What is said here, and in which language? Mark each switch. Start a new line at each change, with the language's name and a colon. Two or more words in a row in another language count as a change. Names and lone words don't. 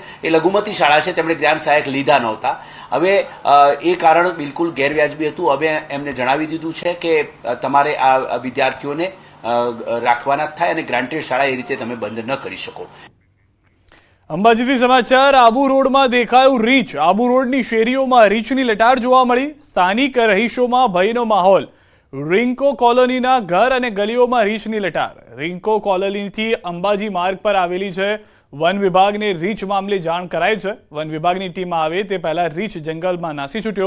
Gujarati: એ લઘુમતી શાળા છે તેમણે જ્ઞાન સહાયક લીધા નહોતા। હવે એ કારણ બિલકુલ ગેરવ્યાજબી હતું। હવે એમને જણાવી દીધું છે કે તમારે આ વિદ્યાર્થીઓને રાખવાના જ થાય અને ગ્રાન્ટેડ શાળા એ રીતે તમે બંધ ન કરી શકો। અંબાજીથી સમાચાર। આબુ રોડ મેં દેખાયું રીંછ। આબુ રોડની શેરીઓમાં રીંછની લટાર જોવા મળી। સ્થાનિક રહીશોમાં ભયનો માહોલ। રિંકો કોલોનીના ઘર અને ગલીઓમાં રીંછની લટાર। રિંકો કોલોનીથી અંબાજી માર્ગ પર આવેલી છે। વન વિભાગને રીંછ મામલે જાણ કરાઈ છે। વન વિભાગની ટીમ આવે તે પહેલા રીંછ જંગલમાં નાસી છૂટ્યો।